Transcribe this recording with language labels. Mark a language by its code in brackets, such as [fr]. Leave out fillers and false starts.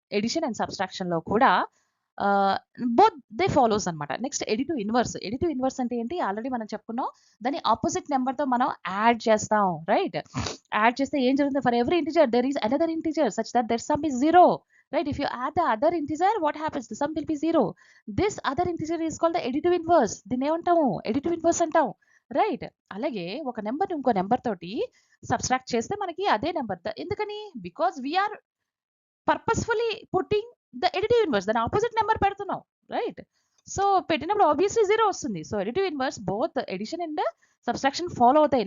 [en] Addition and subtraction లో కూడా both they follows అనమాట. Next additive inverse. [te] Additive inverse అంటే ఏంటి, ఆల్రెడీ మనం చెప్పుకున్నాం. దాని ఆపోజిట్ నెంబర్ తో మనం యాడ్ చేస్తాం, రైట్? యాడ్ చేస్తే ఏం జరుగుతుంది, [en] For every integer there is another integer such that their sum is zero, right? If you add the other integer, what happens, the sum will be zero. This other integer is called the additive inverse. [te] దీన్ని ఏమంటాము, additive inverse అంటాం, right? అలాగే ఒక number ఇంకో number తోటి subtract చేస్తే మనకి అదే నెంబర్, ఎందుకని, [en] because we're purposefully putting the additive inverse, [te] దాని ఆపోజిట్ నెంబర్ పెడుతున్నాం, రైట్? సో పెట్టినప్పుడు ఆబ్వియస్లీ జీరో వస్తుంది. So additive inverse both edition and subtraction follow అవుతాయి.